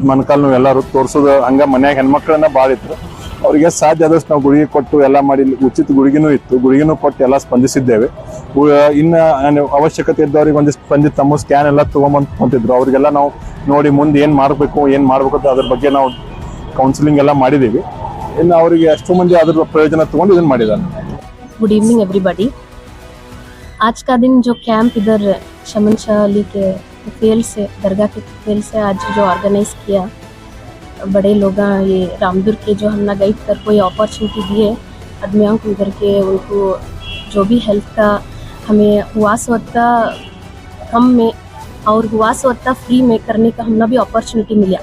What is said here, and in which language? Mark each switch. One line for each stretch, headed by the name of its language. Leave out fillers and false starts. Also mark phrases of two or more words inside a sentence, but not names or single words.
Kannada: ಮೊಣಕಾಲು ನೋವು ಎಲ್ಲರೂ ತೋರಿಸೋದು ಹಂಗೆ ಮನ್ಯಾಗ ಹೆಣ್ಮಕ್ಳನ್ನ ಭಾಳ ಇತ್ತು. ಅವರಿಗೆ ಸಾಧ್ಯ ಆದಷ್ಟು ನಾವು ಗುಳಿಗೆ ಕೊಟ್ಟು ಎಲ್ಲ ಮಾಡಿ, ಉಚಿತ ಗುಳಿಗೆನೂ ಇತ್ತು, ಗುಳಿಗೆನೂ ಕೊಟ್ಟು ಎಲ್ಲ ಸ್ಪಂದಿಸಿದ್ದೇವೆ. ಇನ್ನು ಅವಶ್ಯಕತೆ ಇದ್ದವ್ರಿಗೆ ಒಂದಿಷ್ಟು ತಮ್ಮ ಸ್ಕ್ಯಾನ್ ಎಲ್ಲ ತೊಗೊಂಬಂತಿದ್ರು. ಅವರಿಗೆಲ್ಲ ನಾವು ನೋಡಿ ಮುಂದೆ ಏನು ಮಾಡಬೇಕು ಅಂತ ಅದ್ರ ಬಗ್ಗೆ ನಾವು ಕೌನ್ಸಿಲಿಂಗ್ ಎಲ್ಲ ಮಾಡಿದ್ದೀವಿ. ಇನ್ನು ಅವರಿಗೆ ಎಷ್ಟು ಮಂದಿ ಅದ್ರ ಪ್ರಯೋಜನ ತಗೊಂಡು ಇದನ್ನು ಮಾಡಿದ್ದಾರೆ.
English: Good evening everybody.
Hindi: आज का दिन जो कैंप इधर शमन शाह अली के फेल से दरगाह के फेल से आज जो ऑर्गेनाइज किया, बड़े लोग ये रामदुर्ग के जो हमने गाइड कर कोई अपॉर्चुनिटी दिए आदमियों को इधर के, उनको जो भी हेल्थ का हमें हुआ सोता कम में और हुआ सोता फ्री में करने का हमने भी अपॉर्चुनिटी मिला।